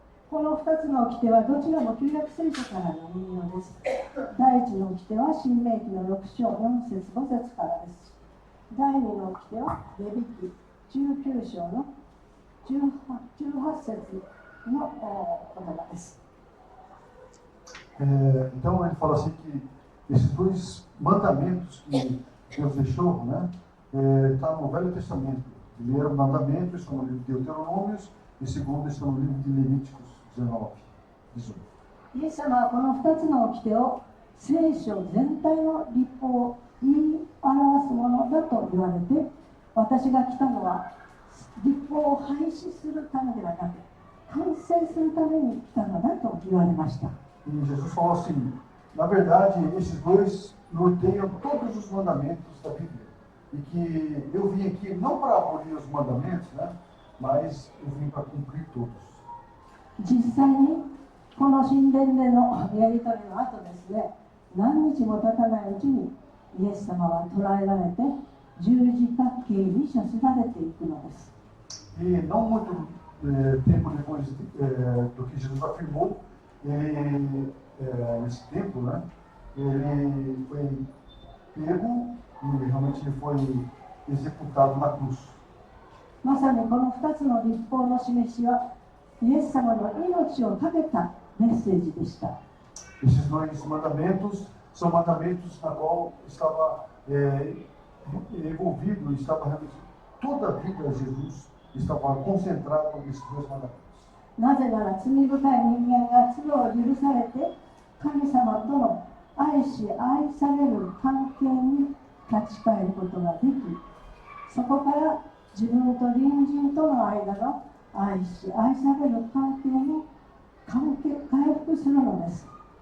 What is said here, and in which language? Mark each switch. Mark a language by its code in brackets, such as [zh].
[ja] この2つの掟はどちらも旧約聖書からの引用です。第一の掟は新明記の6章4節5節からです。第二の掟はレビ記19章の18節の言葉です。 [pt] Então ele fala assim que esses dois mandamentos que Deus deixou, né, está no Velho Testamento. Primeiro mandamento, são Deuteronômios, e o segundo está no livro de Levíticos 19, 18. [ja] イエス様はこの2つの掟を聖書全体の律法を言い表すものだと言われて、私が来たのは律法を廃止するためではなく完成するために来たのだと言われました。 [pt] E Jesus falou assim, na verdade, esses dois norteiam todos os mandamentos da Bíblia. E que eu vim aqui não para abolir os mandamentos, né, mas eu vim para cumprir todos. [ja] 実際にこの神殿でのやり取りの後ですね、何日も経たないうちにイエス様は捕らえられて十字架刑に処せられていくのです。 [pt] E não muito tempo depois do que Jesus afirmou, ele, nesse tempo, né, ele foi pego e realmente ele foi executado na cruz. [ja] まさにこの2つの律法の示しはイエス様の命をかけたメッセージでした。 [pt] Esses dois mandamentos são mandamentos na qual estava envolvido, estava realmente toda a vida de Jesus estava concentrado nesses dois mandamentos. [ja] なぜなら罪深い人間が罪を許されて神様との愛し愛される関係に立ち返ることができ、そこから自分と隣人との間の愛し愛される関係に回復するのです。